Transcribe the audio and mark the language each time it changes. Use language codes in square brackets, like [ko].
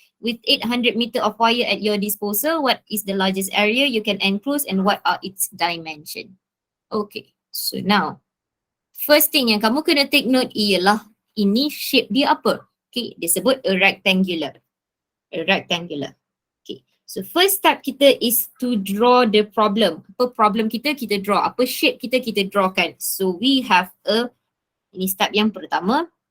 [en] With 800 meter of wire at your disposal, what is the largest area you can enclose and what are its dimension? Okay, so now, first thing [ms] yang kamu kena [en] take note ialah ini shape dia apa? [ms] Okay, dia sebut [en] a rectangular. Okay, so first step kita is to draw the problem. [ms] Apa problem kita draw. Apa shape kita drawkan. [en] So we have [ms] ini step yang pertama.